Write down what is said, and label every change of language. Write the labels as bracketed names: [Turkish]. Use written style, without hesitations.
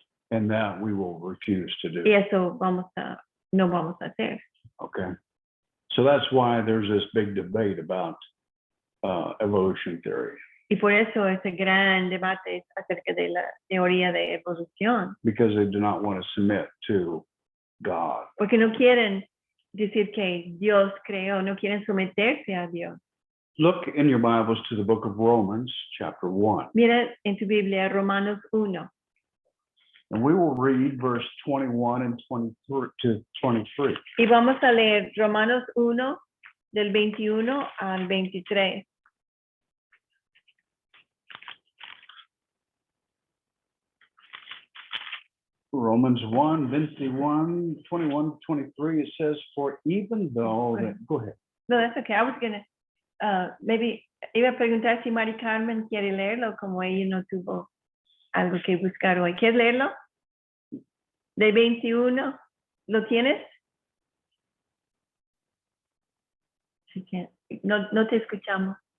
[English] And that we will refuse to do. [Spanish] Y eso no vamos a hacer. [English] Okay. So that's why there's this big debate about evolution theory, [Spanish] Y por eso ese gran debate acerca de la teoría de evolución, [English] because they do not want to submit to God. [Spanish] porque no quieren decir que Dios creó, no quieren someterse a Dios. [English] Look in your Bibles to the book of Romans, chapter 1. [Spanish] Mira en tu Biblia Romanos 1. [English] And we will read verse 21 and 23 to 23. [Spanish] Y vamos a leer Romanos 1 del 21 al 23. [English] Romans 1, 21, 21, 23, it says, for even though that, go ahead. No, that's okay. I was gonna, maybe, [Spanish] iba a preguntar si Mari Carmen quiere leerlo, como ella no tuvo algo que buscar hoy. ¿Quieres leerlo? De 21, ¿lo tienes? Sí, no te escuchamos.